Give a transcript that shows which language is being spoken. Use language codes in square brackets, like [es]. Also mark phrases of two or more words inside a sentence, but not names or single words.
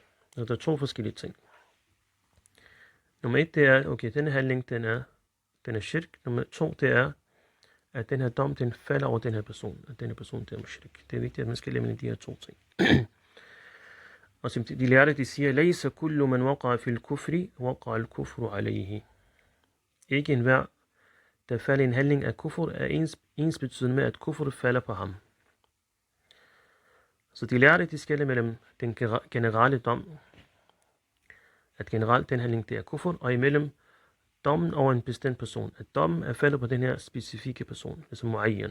[da] Og der er to forskellige ting. Nummer 1, det er, okay, denne handling, den er shirk. Nummer 2, det er, at den her dom, den falder over den her person, at denne person, det er mushrik. Det er vigtigt, at man skal lade mellem de her to ting. Og som de lærte, de siger, [ar] ليس كل من وقع في الكفر وقع الكفر عليه. [da] Ikke enhver, der falder en handling af kufr, er ensbetydende med, at kufr falder på ham. Så de lærte, de skelner mellem den generelle dom, at generelt den handling, det er kufr, og imellem dommen over en bestemt person, at dommen er faldet på den her specifikke person, ligesom mu'ayyan.